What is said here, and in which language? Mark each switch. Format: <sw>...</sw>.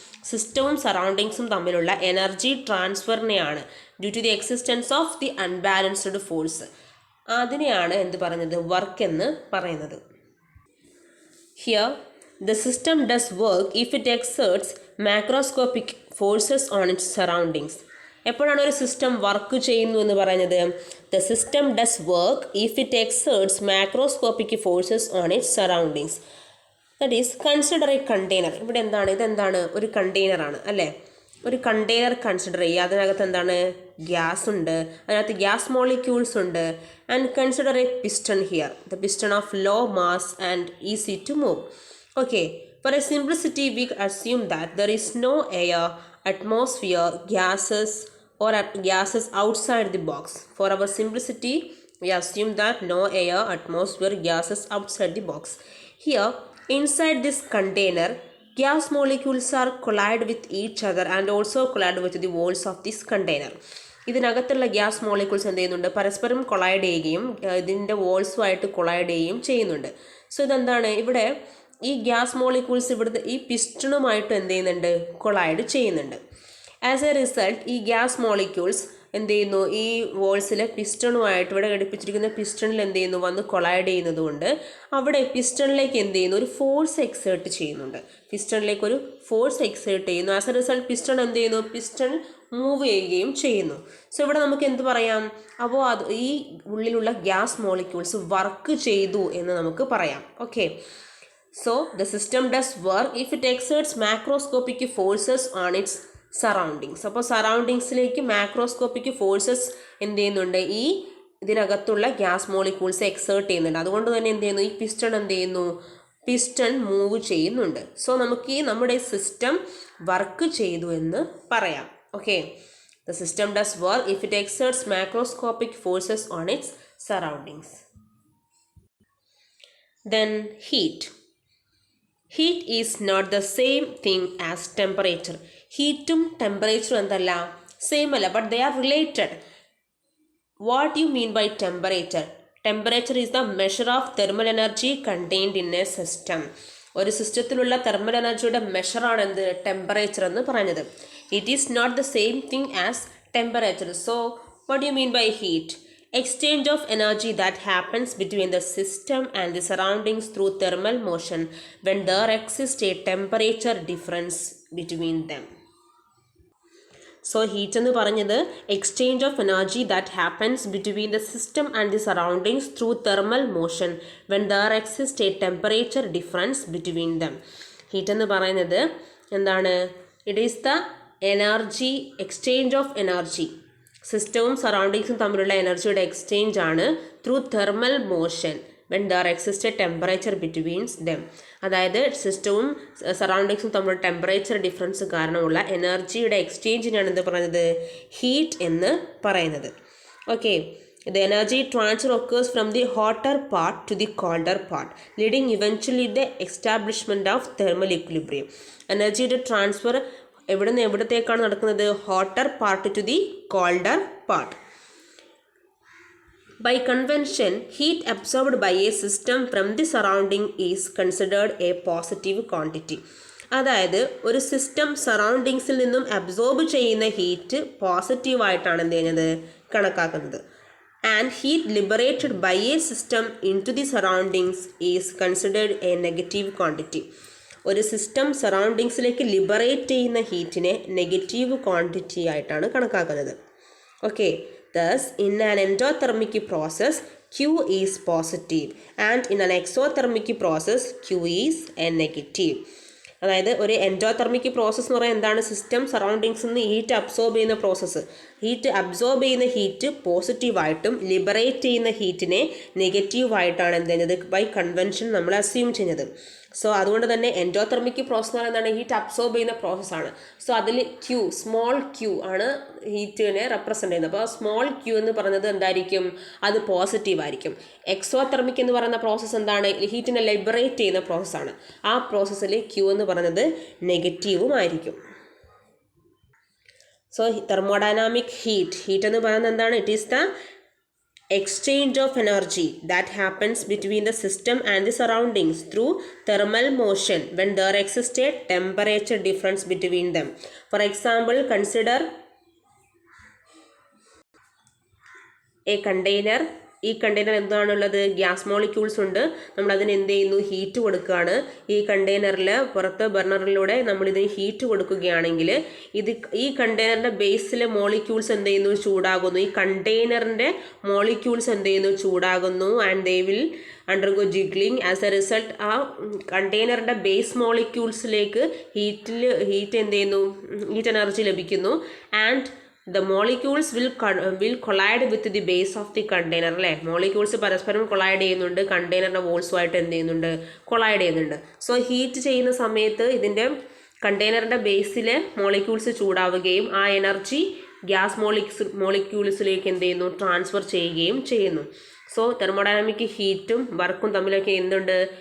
<ml>സിസ്റ്റവും സറൗണ്ടിങ്സും തമ്മിലുള്ള energy ട്രാൻസ്ഫറിനെയാണ്</ml> <en>due to the existence of the unbalanced force,</en> <ml>അതിനെയാണ് എന്ത് പറയുന്നത്? വർക്ക് എന്ന് പറയുന്നത്.</ml> <en>Here the system does work if it exerts macroscopic forces on its surroundings.</en> <ml>എപ്പോഴാണ് ഒരു സിസ്റ്റം വർക്ക് ചെയ്യുന്നു എന്ന് പറയുന്നത്?</ml> <en>The system does work if it exerts macroscopic forces on its surroundings. That is, consider a container.</en> <ml>ഇവിടെ എന്താണ്, ഇതെന്താണ്, ഒരു കണ്ടെയ്നറാണ് അല്ലേ. ഒരു കണ്ടെയ്നർ കൺസിഡർ ചെയ്യുക. അതിനകത്ത് എന്താണ്, ഗ്യാസ് ഉണ്ട്, അതിനകത്ത് ഗ്യാസ് മോളിക്യൂൾസ് ഉണ്ട്.</ml> <en>And consider a piston here. The piston of low mass and easy to move. Okay, for a simplicity we assume that there is no air, atmosphere, gases or gases outside the box. For our simplicity, we assume that no air, atmosphere, gases outside the box. Here, inside this container, gas molecules are collide with each other and also collide with the walls of this container.</en> <ml>ഇതിനകത്തുള്ള gas molecules എന്ത് ചെയ്യുന്നുണ്ട്, പരസ്പരം collide ചെയ്യുകയും ഇതിൻ്റെ വോൾസുമായിട്ട് collide ചെയ്യുകയും ചെയ്യുന്നുണ്ട്. So ഇതെന്താണ്, ഇവിടെ ഈ ഗ്യാസ് മോളിക്യൂൾസ് ഇവിടുത്തെ ഈ പിസ്റ്റണുമായിട്ട് എന്ത് ചെയ്യുന്നുണ്ട്, കൊളൈഡ് ചെയ്യുന്നുണ്ട്. ആസ് എ റിസൾട്ട് ഈ ഗ്യാസ് മോളിക്യൂൾസ് എന്ത് ചെയ്യുന്നു, ഈ വോൾസിലെ പിസ്റ്റണുമായിട്ട് ഇവിടെ ഘടിപ്പിച്ചിരിക്കുന്ന പിസ്റ്റണിൽ എന്ത് ചെയ്യുന്നു, വന്ന് കൊളൈഡ് ചെയ്യുന്നത് കൊണ്ട് അവിടെ പിസ്റ്റണിലേക്ക് എന്ത് ചെയ്യുന്നു, ഒരു ഫോഴ്സ് എക്സേർട്ട് ചെയ്യുന്നുണ്ട്. പിസ്റ്റണിലേക്ക് ഒരു ഫോഴ്സ് എക്സേർട്ട് ചെയ്യുന്നു. ആസ് എ റിസൾട്ട് പിസ്റ്റൺ എന്ത് ചെയ്യുന്നു, പിസ്റ്റൺ മൂവ് ചെയ്യുകയും ചെയ്യുന്നു. സോ ഇവിടെ നമുക്ക് എന്ത് പറയാം, അപ്പോൾ അത് ഈ ഉള്ളിലുള്ള ഗ്യാസ് മോളിക്യൂൾസ് വർക്ക് ചെയ്തു എന്ന് നമുക്ക് പറയാം.</ml> <en>Okay, so the system does work if it exerts macroscopic forces on its surroundings.</en> <ml>അപ്പോൾ സറൗണ്ടിങ്സിലേക്ക് മാക്രോസ്കോപ്പിക് ഫോഴ്സസ് എന്ത് ചെയ്യുന്നുണ്ട്, ഈ ഇതിനകത്തുള്ള ഗ്യാസ് മോളിക്യൂൾസ് എക്സേർട്ട് ചെയ്യുന്നുണ്ട്. അതുകൊണ്ട് തന്നെ എന്ത് ചെയ്യുന്നു, ഈ പിസ്റ്റൺ എന്ത് ചെയ്യുന്നു, പിസ്റ്റൺ മൂവ് ചെയ്യുന്നുണ്ട്. സോ നമുക്ക് ഈ നമ്മുടെ സിസ്റ്റം വർക്ക് ചെയ്തു എന്ന് പറയാം.</ml> <en>Okay, the system does work if it exerts macroscopic forces on its surroundings. Then heat. Heat is not the same thing as temperature.</en> <ml>ഹീറ്റും ടെമ്പറേച്ചറും എന്തല്ല, സെയിം അല്ല,</ml> <en>But they are related. What you mean by temperature? Temperature is the measure of thermal energy contained in a system.</en> <ml>ഒരു സിസ്റ്റത്തിലുള്ള thermal എനർജിയുടെ മെഷറാണ് എന്ത്, temperature എന്ന് പറഞ്ഞത്.</ml> <en>It is not the same thing as temperature. So what you mean by heat? Exchange of energy that happens between the system and the surroundings through thermal motion when there exists a temperature difference between them. So heat</en> <ml>എന്ന് പറഞ്ഞത്</ml> <en>exchange of energy that happens between the system and the surroundings through thermal motion when there exists a temperature difference between them.</en> <ml>Heat എന്ന് പറയുന്നത് എന്താണ്?</ml> <en>It is the energy, exchange of energy.</en> <ml>സിസ്റ്റവും സറൗണ്ടിങ്സും തമ്മിലുള്ള എനർജിയുടെ exchange ആണ്</ml> <en>Through thermal motion when there exist a temperature between them.</en> <ml>അതായത് സിസ്റ്റവും സറൗണ്ടിങ്സും തമ്മിലുള്ള ടെമ്പറേച്ചർ ഡിഫറൻസ് കാരണമുള്ള എനർജിയുടെ എക്സ്ചേഞ്ചിനാണ് എന്ത് പറയുന്നത്, ഹീറ്റ് എന്ന് പറയുന്നത്.</ml> <en>Okay, the energy transfer occurs from the hotter part to the colder part, leading eventually the establishment of thermal equilibrium.</en> <ml>എനർജിയുടെ ട്രാൻസ്ഫർ എവിടെ നിന്ന് എവിടത്തേക്കാണ് നടക്കുന്നത്,</ml> <en>Hotter part to the colder part. By convention heat absorbed by a system from the surrounding is considered a positive quantity.</en> <ml>അതായത് ഒരു system സറൗണ്ടിങ്സിൽ നിന്നും absorb ചെയ്യുന്ന heat പോസിറ്റീവായിട്ടാണ് എന്ത് ചെയ്യുന്നത്, കണക്കാക്കുന്നത്.</ml> <en>And heat liberated by a system into the surroundings is considered a negative quantity.</en> <ml>ഒരു system സറൗണ്ടിങ്സിലേക്ക് liberate ചെയ്യുന്ന ഹീറ്റിനെ negative quantity ആയിട്ടാണ് കണക്കാക്കുന്നത്.</ml> <en>Okay, thus in an endothermic process Q is positive and in an exothermic process Q is a negative.</en> <ml>അതായത് ഒരു endothermic process എന്ന് പറയുന്നത് എന്താണ്, system സറൗണ്ടിങ്സിൽ നിന്ന് ഹീറ്റ് അബ്സോർബ് ചെയ്യുന്ന പ്രോസസ്സ്. ഹീറ്റ് അബ്സോർബ് ചെയ്യുന്ന ഹീറ്റ് പോസിറ്റീവായിട്ടും ലിബറേറ്റ് ചെയ്യുന്ന ഹീറ്റിനെ നെഗറ്റീവായിട്ടാണ് എന്ത് ചെയ്യുന്നത്, ബൈ കൺവെൻഷൻ നമ്മൾ അസ്യൂം ചെയ്യുന്നത്. സോ അതുകൊണ്ട് തന്നെ എൻഡോതെർമിക് പ്രോസസ് എന്ന് പറയുന്നത് ഹീറ്റ് അബ്സോർബ് ചെയ്യുന്ന പ്രോസസ്സാണ്. സോ അതിൽ Q, സ്മോൾ Q ആണ് ഹീറ്റിനെ റെപ്രസെൻ്റ് ചെയ്യുന്നത്. അപ്പോൾ സ്മോൾ Q എന്ന് പറയുന്നത് എന്തായിരിക്കും, അത് പോസിറ്റീവ് ആയിരിക്കും. എക്സോതെർമിക് എന്ന് പറയുന്ന പ്രോസസ്സ് എന്താണ്, ഹീറ്റിനെ ലിബറേറ്റ് ചെയ്യുന്ന പ്രോസസ്സാണ്. ആ പ്രോസസ്സിൽ Q എന്ന് പറയുന്നത് നെഗറ്റീവും ആയിരിക്കും. സോ തെർമോഡൈനാമിക് ഹീറ്റ് എന്ന് പറയുന്നത് എന്താണ്,</ml> <en>It is the exchange of energy that happens between the system and the surroundings through thermal motion when there exists a temperature difference between them. For example, consider a container</en> <ml>ഈ container എന്താണുള്ളത്? Gas molecules ഉണ്ട്. നമ്മൾ അതിന് എന്ത് ചെയ്യുന്നു? Heat കൊടുക്കുകയാണ്. ഈ കണ്ടെയ്നറിൽ പുറത്ത് ബർണറിലൂടെ നമ്മളിതിന് ഹീറ്റ് കൊടുക്കുകയാണെങ്കിൽ ഈ കണ്ടെയ്നറിൻ്റെ ബേസിലെ മോളിക്യൂൾസ് എന്ത് ചെയ്യുന്നു? ചൂടാകുന്നു. ഈ കണ്ടെയ്നറിൻ്റെ മോളിക്യൂൾസ് എന്ത് ചെയ്യുന്നു? ചൂടാകുന്നു.</ml> <en>And they will undergo jiggling.</en> <ml>As A result ആ കണ്ടെയ്നറിൻ്റെ ബേസ് മോളിക്യൂൾസിലേക്ക് ഹീറ്റ് എന്ത് ചെയ്യുന്നു? ഹീറ്റ് എനർജി ലഭിക്കുന്നു.</ml> <en>And the molecules will collide with the base of the container അല്ലേ?</en> <ml>മോളിക്യൂൾസ് പരസ്പരം കൊളൈഡ് ചെയ്യുന്നുണ്ട്. കണ്ടെയ്നറിൻ്റെ വോൾസുമായിട്ട് എന്ത് ചെയ്യുന്നുണ്ട്? കൊളൈഡ് ചെയ്യുന്നുണ്ട്. സോ ഹീറ്റ് ചെയ്യുന്ന സമയത്ത് ഇതിൻ്റെ കണ്ടെയ്നറിൻ്റെ ബേസിലെ മോളിക്യൂൾസ് ചൂടാവുകയും ആ എനർജി ഗ്യാസ് മോളിക്യൂൾസിലേക്ക് എന്ത് ചെയ്യുന്നു? ട്രാൻസ്ഫർ ചെയ്യുകയും ചെയ്യുന്നു. സോ തെർമോഡൈനാമിക് ഹീറ്റും വർക്കും തമ്മിലൊക്കെ എന്തുണ്ട്?</ml>